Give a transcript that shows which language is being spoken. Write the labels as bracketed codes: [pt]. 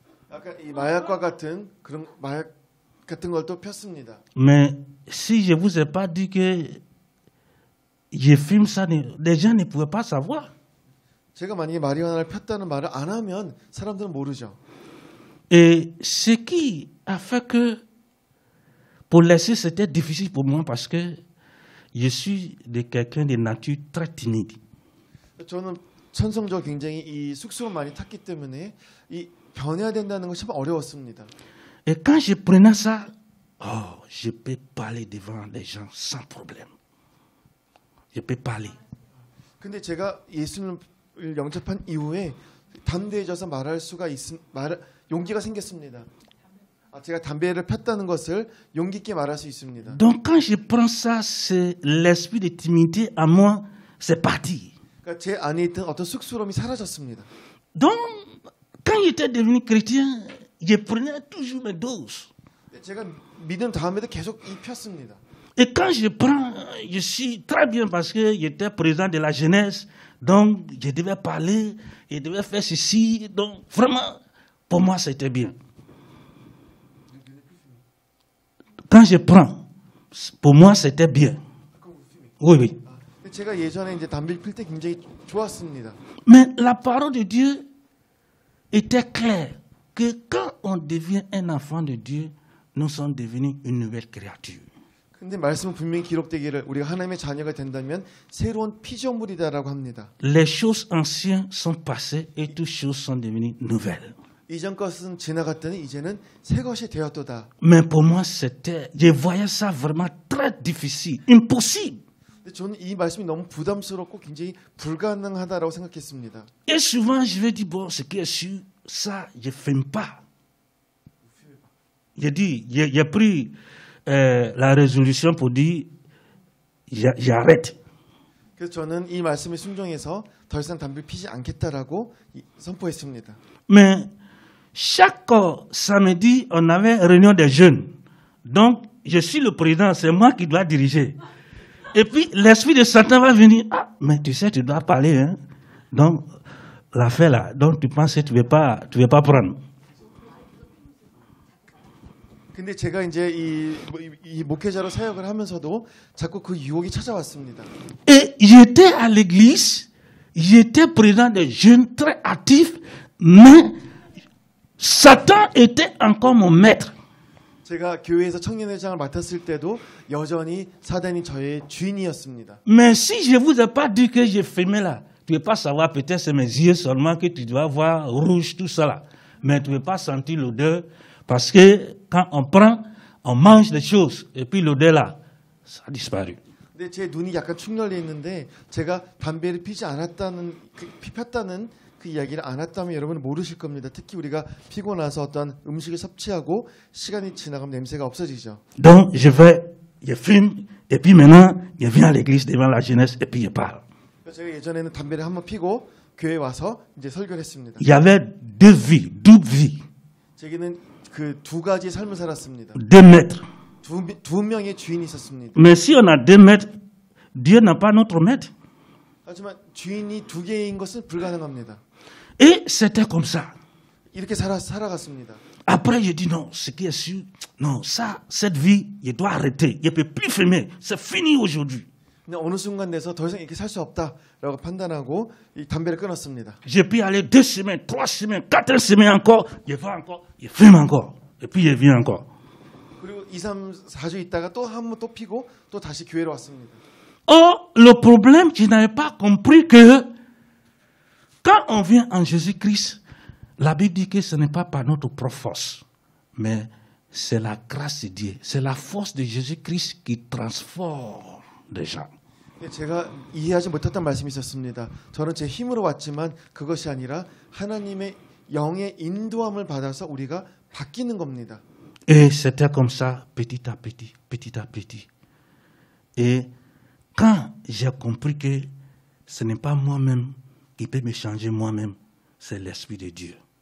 [ko] 아까 이 마약과 같은 그런 마약 같은 걸 또 폈습니다. [fr] Mais si je vous ai pas dit que je fume ça, les gens ne pouvaient pas savoir. [ko] 제가 만약에 마리화나를 폈다는 말을 안 하면 사람들은 모르죠. [fr] Et ce qui a fait que pour laisser c'était difficile pour moi parce que je suis de quelqu'un de nature très timide. [ko] 저는 천성적으로 굉장히 이 쑥스러움 많이 탔기 때문에 이 변해야 된다는 것이 참 어려웠습니다. [fr] Et quand je prenais ça, je peux parler devant les gens sans problème. Je peux parler. [ko] 근데 제가 예수님을 영접한 이후에 담대해져서 말할 수가 용기가 생겼습니다. 제가 담배를 폈다는 것을 용기 있게 말할 수 있습니다. [fr] Donc quand je prends ça, c'est l'esprit de timidité à moi, c'est parti. [ko] 그러니까 제 안에 있던 어떤 쑥스러움이 사라졌습니다. [fr] Donc quand j'étais devenu chrétien, je prenais toujours mes doses. [ko] 제가 믿은 다음에도 계속 폈습니다. [fr] Et quand je prends, je suis très bien parce que j'étais président de la jeunesse, donc je devais parler, je devais faire ceci, donc vraiment, pour moi c'était bien. Quand je prends, pour moi c'était bien. Oui, oui. [ko] 제가 예전에 이제 담배 필 때 굉장히 좋았습니다. [fr] Mais la parole de Dieu était claire que quand on devient un enfant de Dieu, nous sommes devenus une nouvelle créature. [ko] 근데 말씀은 분명히 기록되기를 우리가 하나님의 자녀가 된다면 새로운 피조물이다라고 합니다. [fr] Les choses anciennes sont passées et toutes choses sont devenues nouvelles. [ko] 이전 것은 지나갔더니 이제는 새 것이 되었도다. [fr] Mais pour moi, je voyais ça vraiment très difficile, impossible. [ko] 근데 저는 이 말씀이 너무 부담스럽고 굉장히 불가능하다라고 생각했습니다. [fr] Et souvent, je vais dire, bon, ce qui est sûr, ça, je ne fume pas. J'ai pris la résolution pour dire, j'arrête. [ko] 그래서 저는 이 말씀에 순종해서 더 이상 담배를 피지 않겠다라고 선포했습니다. [fr] Mais chaque samedi, on avait réunion des jeunes. Donc, je suis le président, c'est moi qui dois diriger. Et puis, l'esprit de Satan va venir. Ah, mais tu sais, tu dois parler. Hein? Donc, l'affaire là, donc tu penses que tu ne veux pas prendre. [ko] 근데 제가 이제 이 목회자로 사역을 하면서도 자꾸 그 유혹이 찾아왔습니다. [fr] Et j'étais à l'église, j'étais président des jeunes très actifs, mais Satan était encore mon maître. [ko] 제가 교회에서 청년회장을 맡았을 때도 여전히 사단이 저의 주인이었습니다. [fr] Mais si je vous ai pas dit que j'ai fumé là, Tu ne peux pas savoir, peut-être c'est mes yeux seulement que tu dois voir rouge, tout ça là. Mais tu ne peux pas sentir l'odeur parce que quand on prend, on mange des choses et puis l'odeur là, ça a disparu. [ko] 근데 제 눈이 약간 충혈돼 있는데 제가 담배를 피지 않았다는 폈다는 그 이야기를 안 했다면 여러분은 모르실 겁니다. 특히 우리가 피고 나서 어떤 음식을 섭취하고 시간이 지나가면 냄새가 없어지죠. [fr] Donc je fume et puis maintenant je viens à l'église devant la jeunesse et puis je parle. [ko] 제가 예전에는 담배를 한번 피고 교회 와서 이제 설교를 했습니다. [fr] Il y avait deux vies, double vie, [ko] 제게는 그 두 가지 삶을 살았습니다. [fr] deux maîtres. [ko] 두 명의 주인이 있었습니다. [fr] Mais si on a deux maîtres, Dieu n'a pas notre maître. [ko] 하지만 주인이 두 개인 것은 불가능합니다. [fr] Et c'était comme ça. [ko] 이렇게 살아갔습니다. [fr] Après, je dis non, ce qui est sûr, non, ça, cette vie, je dois arrêter. Je ne peux plus fumer. C'est fini aujourd'hui. [ko] 근데 어느 순간 돼서 더 이상 이렇게 살 수 없다라고 판단하고 이 담배를 끊었습니다. [fr] Je peux aller 2 semaines, 3 semaines, 4 semaines encore. Je vais encore, je fume encore. Et puis je viens encore. [ko] 그리고 2, 3, 4주 있다가 또 한 번 또 피고 또 다시 교회로 왔습니다. [fr] Or, le problème, je n'avais pas compris que quand on vient en Jésus-Christ, la Bible dit que ce n'est pas par notre propre force, mais c'est la grâce de Dieu. C'est la force de Jésus-Christ qui transforme les gens. [ko] 제가 이해하지 못했던 말씀이 있었습니다. 저는 제 힘으로 왔지만 그것이 아니라 하나님의 영의 인도함을 받아서 우리가 바뀌는 겁니다. [fr] Et c'était comme ça, petit à petit, petit à petit. Et quand j'ai compris que ce n'est pas moi-même qui peut me changer moi-même, c'est l'Esprit de Dieu.